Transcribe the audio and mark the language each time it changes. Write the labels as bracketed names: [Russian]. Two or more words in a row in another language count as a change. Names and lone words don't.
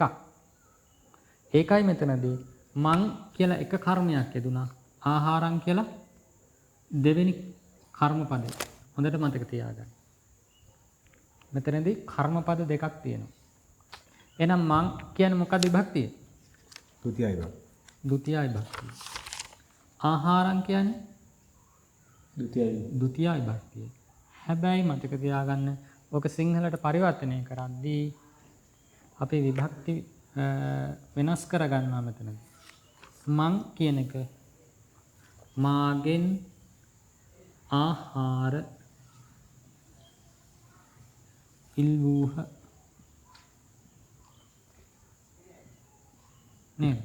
[Sinhala] ඒකයි මෙතනදී මං කියලා එක කර්මයක් යෙදුනා. ආහාරං කියලා දෙවෙනි කර්මපදේ. හොඳට මතක තියාගන්න. මෙතනදී කර්මපද දෙකක් තියෙනවා. එහෙනම් මං කියන්නේ මොකක්ද විභක්තිය? ဒုတိယ විභක්තිය. ဒုတိယ විභක්තිය. ආහාරං කියන්නේ ဒုတိယ ද්විතීය විභක්තිය. හැබැයි මතක තියාගන්න ඕක සිංහලට පරිවර්තනය කරද්දී අපි විභක්ති වෙනස් කරගන්නවා මෙතන. මං කියන එක මාගෙන් ආහාර ඉල්වූහ නේද?